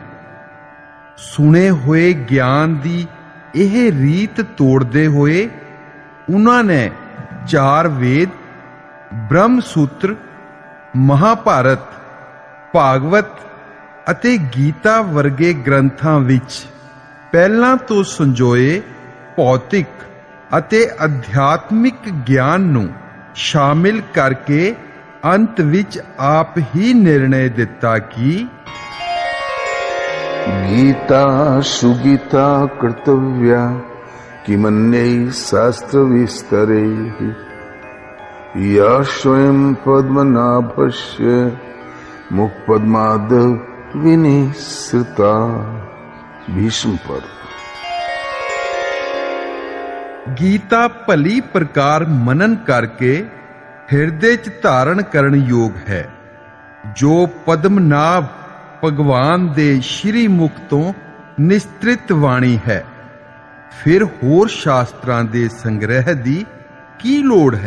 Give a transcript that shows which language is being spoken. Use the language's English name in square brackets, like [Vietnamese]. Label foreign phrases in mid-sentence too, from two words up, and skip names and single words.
[Punjabi] ਸੁਣੇ ਹੋਏ ਗਿਆਨ ਦੀ ਇਹ ਰੀਤ ਤੋੜਦੇ ਹੋਏ ਉਹਨਾਂ ਨੇ 4 ਵੇਦ, ਬ੍ਰਹਮ ਸੂਤਰ, ਮਹਾਭਾਰਤ, ਭਾਗਵਤ ਅਤੇ ਗੀਤਾ ਵਰਗੇ ਗ੍ਰੰਥਾਂ ਵਿੱਚ ਪਹਿਲਾਂ ਤੋਂ ਸੰਜੋਏ ਭੌਤਿਕ ਅਤੇ ਅਧਿਆਤਮਿਕ ਗਿਆਨ ਨੂੰ ਸ਼ਾਮਿਲ ਕਰਕੇ ਅੰਤ ਵਿੱਚ ਆਪ ਹੀ ਨਿਰਣੈ ਦਿੱਤਾ ਕਿ [Sanskrit] गीता सुगीता कर्तव्या किमन्यै शास्त्र विस्तरैः या स्वयं पद्मनाभस्य मुखपद्माद विनिसृता। भीष्म पर। [Punjabi] ਗੀਤਾ ਭਲੀ ਪ੍ਰਕਾਰ ਮਨਨ ਕਰਕੇ ਹਿਰਦੇ 'ਚ ਧਾਰਨ ਕਰਨ ਯੋਗ ਹੈ। ਜੋ ਪਦਮਨਾਭ ਭਗਵਾਨ ਦੇ ਸ਼੍ਰੀ ਮੁਖ ਤੋਂ ਨਿਸਤ੍ਰਿਤ ਬਾਣੀ ਹੈ, ਫਿਰ ਹੋਰ ਸ਼ਾਸਤਰਾਂ ਦੇ ਸੰਗ੍ਰਹਿ ਦੀ ਕੀ ਲੋੜ ਹੈ।